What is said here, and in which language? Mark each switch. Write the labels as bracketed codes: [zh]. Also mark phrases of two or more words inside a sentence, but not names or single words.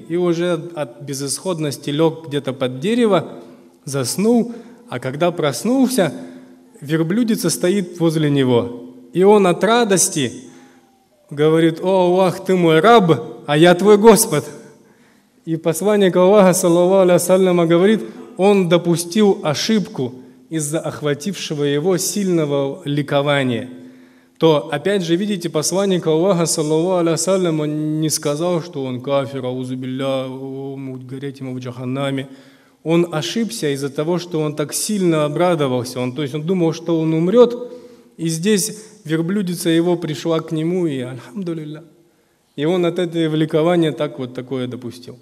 [ru] И уже от безысходности лег где-то под дерево, заснул, а когда проснулся, верблюдица стоит возле него. И он от радости говорит: «О Аллах, ты мой раб, а я твой Господ». И посланник Аллаха, [ar] صلى الله عليه وسلم, [ru] говорит: он допустил ошибку из-за охватившего его сильного ликования. То, опять же, видите, посланник Аллаха, [ar] صلى الله عليه وسلم, [ru] он не сказал, что он кафир, аузубилля, гореть ему в джаханнаме. Он ошибся из-за того, что он так сильно обрадовался. То есть он думал, что он умрет, и здесь верблюдица его пришла к нему, и альхамдулилля. И он от этого ликования так вот такое допустил.